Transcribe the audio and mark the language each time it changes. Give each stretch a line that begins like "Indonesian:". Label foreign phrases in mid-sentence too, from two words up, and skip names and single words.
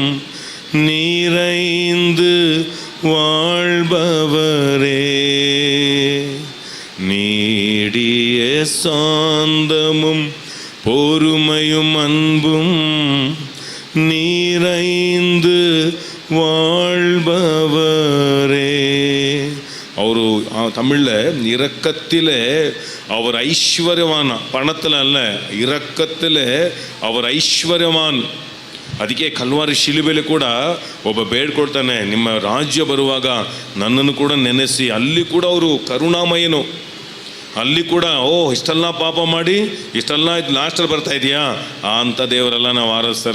Tamil: நிறைந்து வாழ்பவரே, நீடிய சாந்தமும் பொறுமையும் அன்பும் நிறைந்து வாழ்பவரே. ಅವರು தமிழில் இரக்கத்திலே அவர் ஐஸ்வர்யவான், பணத்தில் அல்ல, இரக்கத்திலே அவர் ಐಶ್ವರ್ಯವಾನ್.
Kannada: ಅದಕ್ಕೆ ಕಲ್ವಾರಿ ಶಿಲುಬೆಲೆ ಕೂಡ ಒಬ್ಬ ಬೇಡ್ಕೊಳ್ತಾನೆ, ನಿಮ್ಮ ರಾಜ್ಯ ಬರುವಾಗ ನನ್ನನ್ನು ಕೂಡ ನೆನೆಸಿ. ಅಲ್ಲಿ ಕೂಡ ಅವರು ಕರುಣಾಮಯನು. ಅಲ್ಲಿ ಕೂಡ ಇಷ್ಟೆಲ್ಲ ಪಾಪ ಮಾಡಿ ಇಷ್ಟೆಲ್ಲ ಇದು ಲಾಸ್ಟಲ್ಲಿ ಬರ್ತಾ ಇದೆಯಾ ಅಂಥ ದೇವರೆಲ್ಲ ನಾವು ಆರಾಧಿಸ್ತಾರೆ.